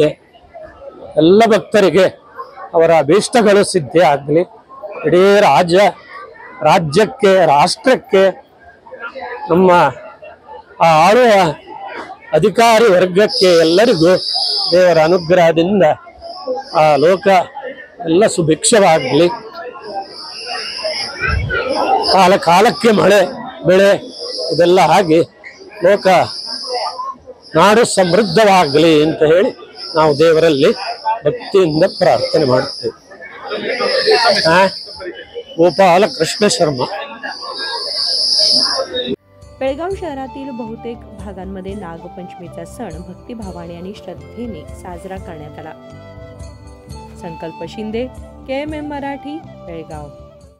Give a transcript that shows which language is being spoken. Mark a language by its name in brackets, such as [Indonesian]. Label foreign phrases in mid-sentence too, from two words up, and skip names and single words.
[Kannada] ಎಲ್ಲ ಭಕ್ತರಿಗೆ ಅವರ ಅಭೀಷ್ಟಗಳು ಸಿದ್ಧಿ ಆಗಲಿ, ಇಡೀ ರಾಜ್ಯಕ್ಕೆ, ರಾಷ್ಟ್ರಕ್ಕೆ, ನಮ್ಮ ಆ ಆಳುವ ಅಧಿಕಾರಿ ವರ್ಗಕ್ಕೆ ಎಲ್ಲರಿಗೂ ದೇವರ ಅನುಗ್ರಹದಿಂದ ಆ ಲೋಕ ಎಲ್ಲ ಸುಭಿಕ್ಷವಾಗಲಿ, ಕಾಲಕ್ಕೆ ಮಳೆ ಬೆಳೆ ಇದೆಲ್ಲ ಆಗಿ ಲೋಕ ನಾಡು ಸಮೃದ್ಧವಾಗಲಿ ಅಂತ ಹೇಳಿ ನಾವು ದೇವರಲ್ಲಿ ಭಕ್ತಿಯಿಂದ ಪ್ರಾರ್ಥನೆ ಮಾಡ್ತೇವೆ। [Marathi] गोपाल कृष्ण शर्मा। बेळगाव शहरातील बहुतेक भागांमध्ये नागपंचमीचा सण भक्तिभावाने आणि श्रद्धेने साजरा करण्यात आला। संकल्प शिंदे, KMM मराठी, बेळगाव।